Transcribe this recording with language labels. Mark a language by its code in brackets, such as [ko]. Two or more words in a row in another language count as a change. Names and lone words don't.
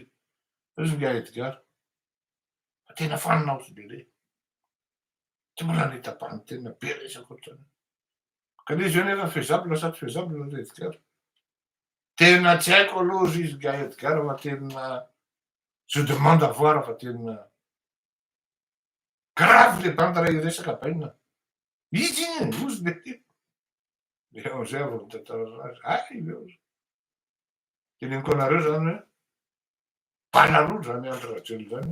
[mg] Izy nga Edgara. Tena fanina ozy lere. Tsy mbola nahita bandy tena be resaka ohatrany. Ka le izy io nefa faisable sa tsy faisable le Edgara. Tena tsy haiko aloha izy nga Edgara fa tena [fr] je demande à voir [mg] fa tena grave le bandy raha iresaka baina. Izy iny ozy le. Le am'zay vao mitantara azy. Ay ozy. Teneniko anareo zany hoe balaroa zany Andry Rajoelina zany.